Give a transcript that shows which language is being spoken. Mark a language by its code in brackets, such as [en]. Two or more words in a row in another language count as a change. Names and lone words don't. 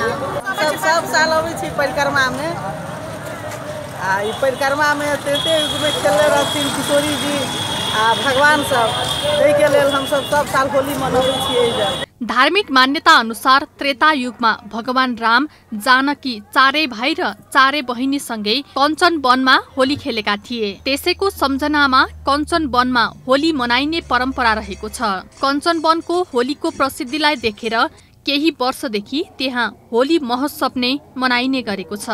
[mai] सब साल अबै छी परिक्रमा में। ई परिक्रमा में तेते युग में खेलले रहथिन किशोरी जी आ भगवान सब, तै के लेल हम सब साल होली मनाबै छियै। [ne] धार्मिक मान्यता अनुसार त्रेता युगमा भगवान राम जानकी चारै भाइ र चारै बहिनीसँगै कञ्चनवनमा होली खेलेका थिए। त्यसैको सम्झनामा कञ्चनवनमा होली मनाइने परम्परा रहेको छ। कञ्चनवनको होलीको प्रसिद्धिलाई देखेर केही वर्षदेखि त्यहाँ होली महोत्सव नै मनाइने गरेको छ।